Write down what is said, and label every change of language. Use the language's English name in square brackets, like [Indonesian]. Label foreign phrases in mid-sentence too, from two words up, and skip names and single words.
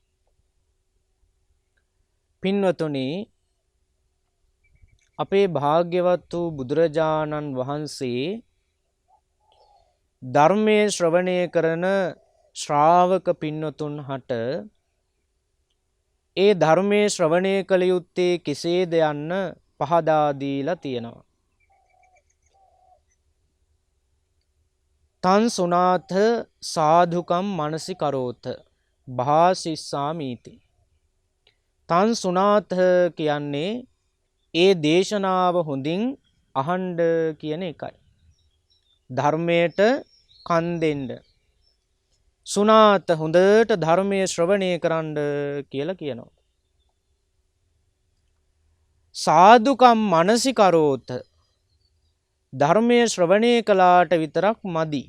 [Sinhala] පින්වතුනි අපේ භාග්‍යවත් වූ බුදුරජාණන් වහන්සේ ධර්මයේ ශ්‍රවණය කරන ශ්‍රාවක පින්වතුන් හට ඒ ධර්මයේ ශ්‍රවණය කළ යුත්තේ කෙසේද යන්න පහදා දීලා තියෙනවා. [Pali] තං සුනාථ සාධුකම් මනසි කරෝත භාසිස්සාමීති. තං සුනාථ [Sinhala] කියන්නේ ඒ දේශනාව හොඳින් අහඬ කියන එකයි. ධර්මයට කන් දෙන්න. සුනාත හොඳට ධර්මයේ ශ්‍රවණය කරන්න කියලා කියනවා. [Pali] සාදුකම් මනසි කරෝත [Sinhala] ධර්මයේ ශ්‍රවණය කළාට විතරක් මදි.